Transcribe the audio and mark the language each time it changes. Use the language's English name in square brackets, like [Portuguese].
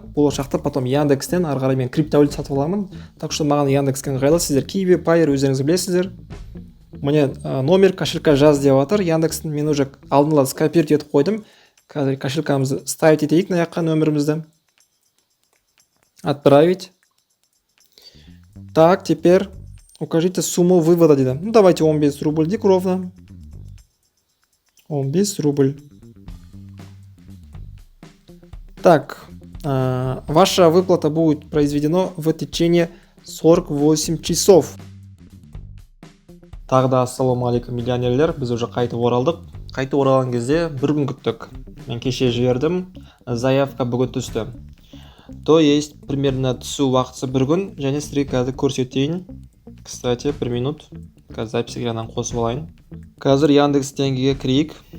[Kazakh] Болашақта потом Яндекстен ары қарай мен криптовалюта сатып аламын. Так что маған Яндекске ыңғайлы. Сіздер Kiwi, Payeer өздеріңіз білесіздер. Міне номер кошелька жаз деп жатыр. Яндекстің мен уже алдын ала скопировать етіп қойдым. Қазір кошелькамызды ставить етейік мына жаққа нөмірімізді. [Russian] Отправить. Так, теперь укажите сумму вывода дейді. Ну, давайте 15 рубль дейік ровно. 15 рубль. Так, ваша выплата будет произведена в течение 48 часов. [Kazakh] Тағы да ассалаумағалейкум миллионерлер, біз уже қайтып оралдық. Қайтып оралған кезде бір күн күттік. Мен кеше жібердім, заявка бүгін түсті. То есть примерно түсу уақытысы бір күн, және сіздерге қазір көрсетейін. Кстати, 1 минут. Қазір запись экраннан қосып алайын. Қазір Яндекс теңгеге кірейік.